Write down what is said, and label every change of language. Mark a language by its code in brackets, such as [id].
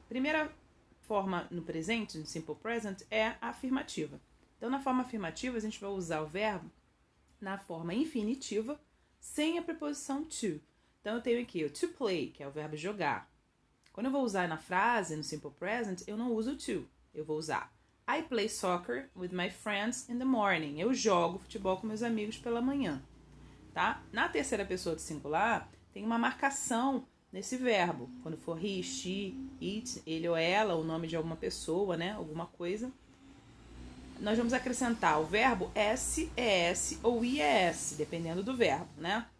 [pt] Primeira forma no presente, no Simple Present, é a afirmativa. Então, na forma afirmativa, a gente vai usar o verbo na forma infinitiva, sem a preposição to. Então, eu tenho aqui o to play, que é o verbo jogar. Quando eu vou usar na frase, no Simple Present, eu não uso to. Eu vou usar [en] I play soccer with my friends in the morning. [pt] Eu jogo futebol com meus amigos pela manhã. Tá? Na terceira pessoa do singular, tem uma marcação nesse verbo. Quando for he, she, it, ele ou ela, o nome de alguma pessoa, né? Alguma coisa. Nós vamos acrescentar o verbo s, es ou ies, dependendo do verbo, né?